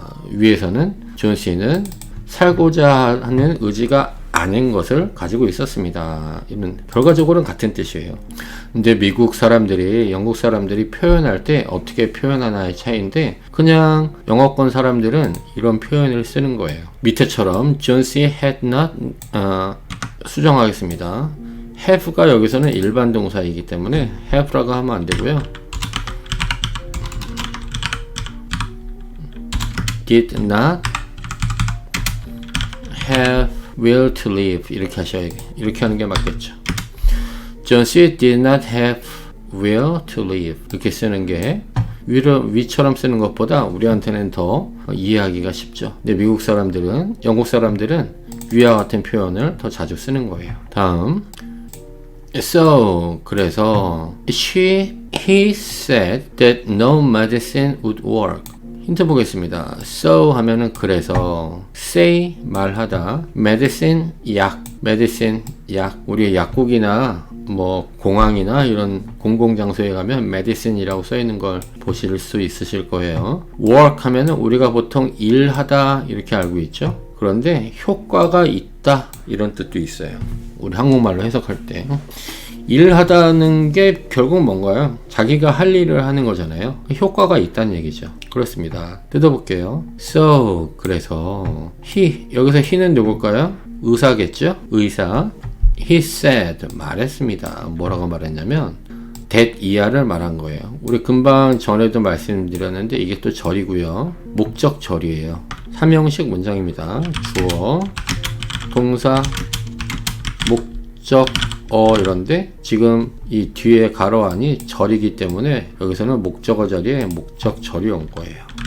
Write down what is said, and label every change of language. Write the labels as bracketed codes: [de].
[ko] 위에서는 존 C는 살고자 하는 의지가 아닌 것을 가지고 있었습니다. 이는 결과적으로는 같은 뜻이에요. 근데 미국 사람들이, 영국 사람들이 표현할 때 어떻게 표현하나의 차이인데 그냥 영어권 사람들은 이런 표현을 쓰는 거예요. 밑에처럼 John C. had not 수정하겠습니다. have가 여기서는 일반 동사이기 때문에 have라고 하면 안 되고요. [en] did not have will to live [ko] 이렇게 하는 게 맞겠죠. [en] John C. [ko] did not have will to live 이렇게 쓰는 게 위처럼 쓰는 것보다 우리한테는 더 이해하기가 쉽죠. 근데 미국 사람들은, 영국 사람들은 위와 같은 표현을 더 자주 쓰는 거예요. 다음 [en] So [ko] 그래서 [en] he said that no medicine would work. [ko] 힌트 보겠습니다. So 하면은 그래서, say 말하다, medicine 약, medicine 약. 우리 약국이나 뭐 공항이나 이런 공공장소에 가면 medicine이라고 써 있는 걸 보실 수 있으실 거예요. work 하면은 우리가 보통 일하다 이렇게 알고 있죠. 그런데 효과가 있다 이런 뜻도 있어요. 우리 한국말로 해석할 때 일하다는 게 결국 뭔가요? 자기가 할 일을 하는 거잖아요. 효과가 있다는 얘기죠. 그렇습니다. 뜯어볼게요. So 그래서 he 여기서 he는 누굴까요? 의사겠죠? 의사. He said 말했습니다. 뭐라고 말했냐면 that 이하를 말한 거예요. 우리 금방 전에도 말씀드렸는데 이게 또 절이고요. 목적 절이에요. 3형식 문장입니다. 주어, 동사, 목적, 이런데 지금 이 뒤에 가로 안이 절이기 때문에 여기서는 목적어 자리에 목적 절이 온 거예요.